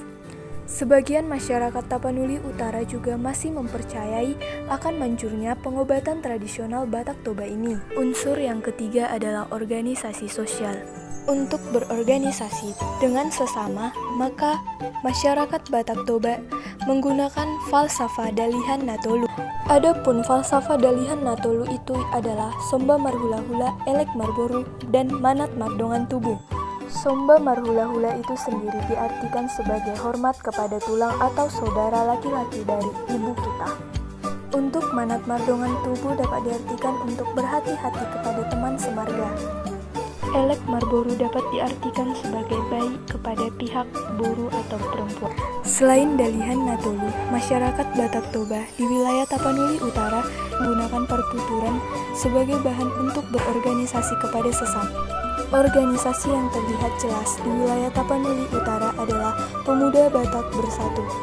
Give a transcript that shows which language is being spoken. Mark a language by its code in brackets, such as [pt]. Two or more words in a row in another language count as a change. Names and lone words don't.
[id] Sebagian masyarakat Tapanuli Utara juga masih mempercayai akan manjurnya pengobatan tradisional Batak Toba ini. Unsur yang ketiga adalah organisasi sosial. Untuk berorganisasi dengan sesama, maka masyarakat Batak Toba menggunakan falsafah Dalihan Natolu. Adapun falsafah Dalihan Natolu itu adalah [bbc] Somba Marhula-hula, Elek Marboru, [id] dan [bbc] Manat Mardongan Tubuh. Somba Marhula-hula [id] itu sendiri diartikan sebagai hormat kepada tulang atau saudara laki-laki dari ibu kita. Untuk [bbc] Manat Mardongan Tubuh [id] dapat diartikan untuk berhati-hati kepada teman semarga. [bbc] Elek Marboru [id] dapat diartikan sebagai baik kepada pihak buruh atau perempuan. Selain Dalihan Natolu, masyarakat Batak Toba di wilayah Tapanuli Utara menggunakan pertuturan sebagai bahan untuk berorganisasi kepada sesama. Organisasi yang terlihat jelas di wilayah Tapanuli Utara adalah Pemuda Batak Bersatu.